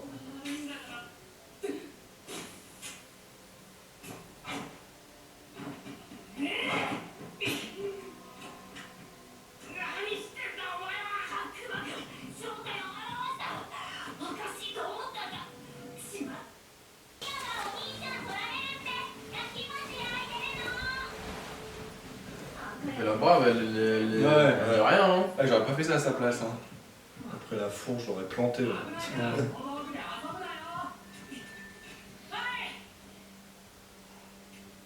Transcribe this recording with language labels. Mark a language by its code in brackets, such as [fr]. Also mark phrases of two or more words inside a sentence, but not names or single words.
[ja] 悪いんだから何してんだお前は悪魔が正体を表したおかしいと思ったんだしまっお兄ちゃん取られるって焼きますよ相手 [fr] Mais la brave, elle Ouais. dit rien, hein. Ah, j'aurais pas fait ça à sa place. Hein. Après la fourche, je l'aurais planté. Ouais. Ouais. [ja] この奥で遊ぶなよはい